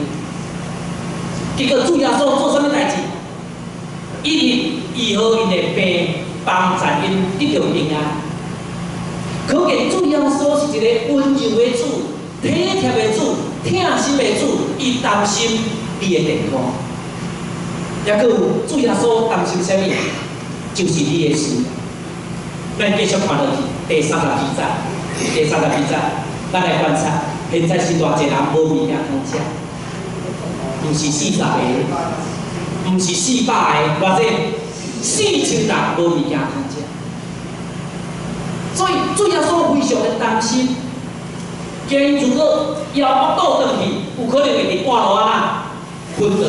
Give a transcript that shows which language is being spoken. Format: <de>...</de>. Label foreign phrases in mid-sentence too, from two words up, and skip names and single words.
<nan>结果主耶稣做啥物代志？一日医好因的病，帮助因得到平安。可见主耶稣是一个温柔的主、体贴的主、疼心的主，伊担心你的健康。也阁有主耶稣担心啥物？就是你的事。咱继续看落去，第32节，咱来观察，现在是偌济人无物件通食，毋是40个，毋是400个，偌济 4000人无物件通食，所以主耶稣非常的担心，今日如果要倒转去，有可能会伫半路啊昏倒。</nan>